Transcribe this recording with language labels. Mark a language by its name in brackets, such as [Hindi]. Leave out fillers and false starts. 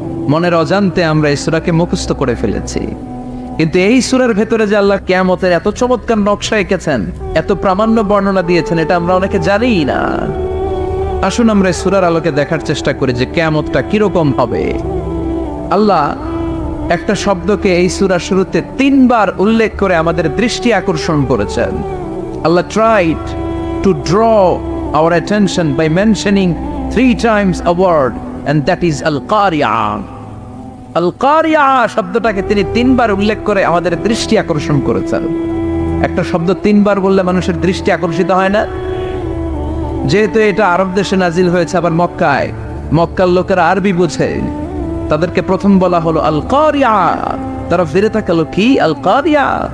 [Bangla] মনের অজান্তে আমরা এই সূরাকে মুখস্থ করে ফেলেছি। কিন্তু এই সূরার ভেতরে যে আল্লাহ কিয়ামতের এত চমৎকার নকশা এঁকেছেন, এত প্রামাণ্য বর্ণনা দিয়েছেন, এটা আমরা অনেকে জানিই না। আসুন আমরা এই সূরার আলোকে দেখার চেষ্টা করি যে কিয়ামতটা কিরকম হবে। আল্লাহ একটা শব্দকে এই সূরার শুরুতে 3 বার উল্লেখ করে আমাদের দৃষ্টি আকর্ষণ করেছেন। [English] Allah tried to draw our attention by mentioning 3 times a word, and that is al-qari'ah. [Bangla] al-qari'ah শব্দটাকে তিনি 3 বার উল্লেখ করে আমাদের দৃষ্টি আকর্ষণ করেছেন। একটা শব্দ 3 বার বললে মানুষের দৃষ্টি আকর্ষিত হয় না? যেহেতু এটা আরব দেশে নাজিল হয়েছে, আবার মক্কায়, মক্কার লোকেরা আরবি বুঝে, তাদেরকে প্রথম বলা হলো আল কারিয়া, তারা ফিরে তাকালো কি আল কারিয়া।